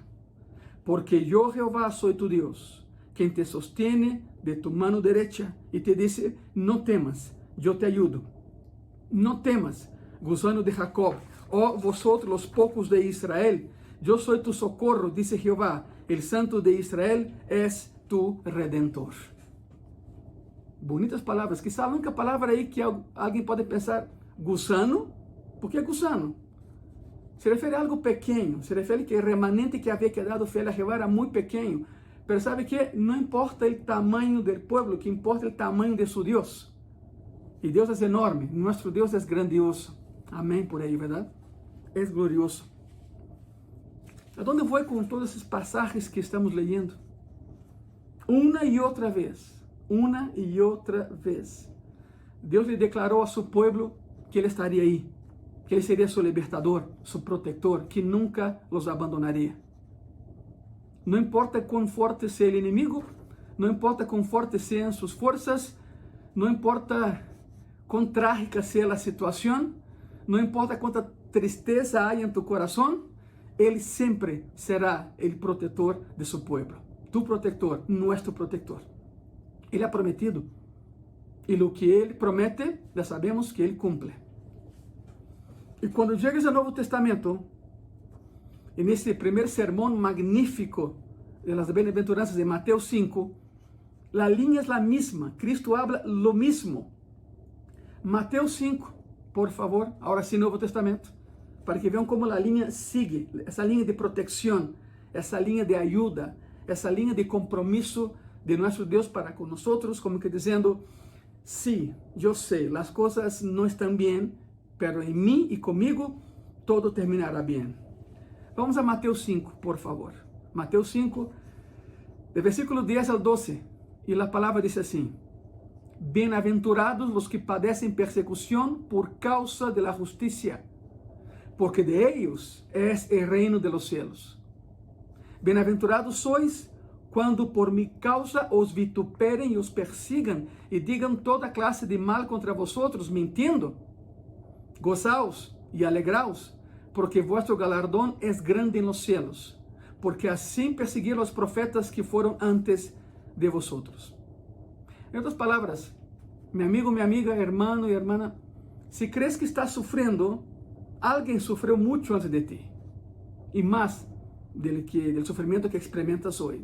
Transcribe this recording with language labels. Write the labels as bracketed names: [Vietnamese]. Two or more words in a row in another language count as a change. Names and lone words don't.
[Spanish] Porque yo, Jehová, soy tu Dios, quien te sostiene de tu mano derecha y te dice, no temas, yo te ayudo. No temas, gusano de Jacob, oh vosotros los pocos de Israel, yo soy tu socorro, dice Jehová, el Santo de Israel es tu Redentor. [Portuguese] Bonitas palavras, quizá a única palavra aí que alguém pode pensar, gusano, por que gusano? Se refere a algo pequeno, se refere que [Spanish] el remanente que había quedado fiel a Jehová era muy pequeño, pero sabe que no importa el tamaño del pueblo, que importa el tamaño de su Dios. Y Dios es enorme, nuestro Dios es grandioso. Amén por ahí, ¿verdad? Es glorioso. ¿A dónde voy con todos esos pasajes que estamos leyendo? Una y otra vez, Dios le declaró a su pueblo que Él estaría ahí, que [Portuguese] Ele seria seu libertador, seu protetor, [Spanish] que nunca los abandonaria. [Portuguese] Não importa quão forte seja o inimigo, não importa quão fortes sejam suas forças, não importa quão trágica seja a situação, não importa quanta tristeza há em tu coração, Ele sempre será o protetor de seu povo. Tu protetor, nosso protetor. Ele ha prometido, e o que Ele promete, já sabemos que Ele cumple. E quando chegas ao Novo Testamento, nesse primeiro sermão magnífico de [Spanish] las bienaventuranzas [Portuguese] de Mateus 5, a linha é a mesma, [Spanish] Cristo habla lo mismo. [Portuguese] Mateus 5, por favor, agora sim Novo Testamento, para que vejam como a linha sigue, essa linha de proteção, essa linha de ajuda, essa linha de compromisso de nosso Deus para com nós, como que dizendo, sí, eu sei, as coisas não estão bem, pero em mim e comigo [Spanish] todo terminará [Portuguese] bem. [Spanish] Vamos a Mateus 5, por favor. Mateus 5, de versículo 10 al 12. [Portuguese] E a palavra diz assim: Bem-aventurados os que padecem persecução por causa de [Spanish] la justicia, porque de ellos es el reino de los cielos. [Portuguese] Bem-aventurados sois quando por mi causa os vituperem e os persigam e digam toda classe de mal [Spanish] contra vosotros, mintiendo. Gozaos e alegraos, porque vuestro galardón es grande en los cielos, porque assim persiguieron los profetas que foram antes de vosotros. En otras palabras, mi amigo, mi amiga, hermano y hermana, si crees que estás sufriendo, alguien sufrió mucho antes de ti, y más del sufrimiento que experimentas hoy.